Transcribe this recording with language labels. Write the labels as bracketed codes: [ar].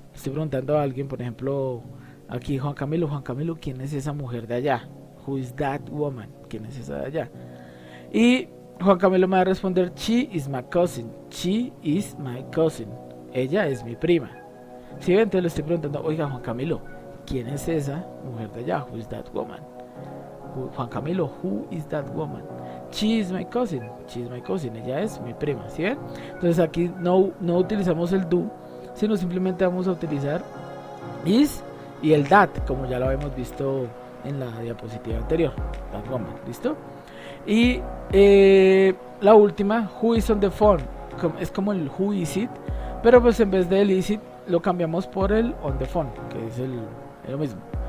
[es] Estoy preguntando a alguien, por ejemplo, aquí Juan Camilo, ¿quién es esa mujer de allá? [en] Who is that woman? [es] ¿Quién es esa de allá? Y Juan Camilo me va a responder, [en] she is my cousin. She is my cousin. [es] Ella es mi prima. Si ven, entonces le estoy preguntando, oiga Juan Camilo, ¿quién es esa mujer de allá? [en] Who is that woman? Juan Camilo, who is that woman? She is my cousin. She is my cousin. [es] Ella es mi prima. ¿Sí ven? Entonces aquí no utilizamos el do, sino simplemente vamos a utilizar is y el that, como ya lo habíamos visto en la diapositiva anterior. [en] That woman. [es] ¿Listo? Y la última, [en] who is on the phone, [es] es como el [en] who is it, [es] pero pues en vez del is it lo cambiamos por el [en] on the phone, [es] que es lo mismo.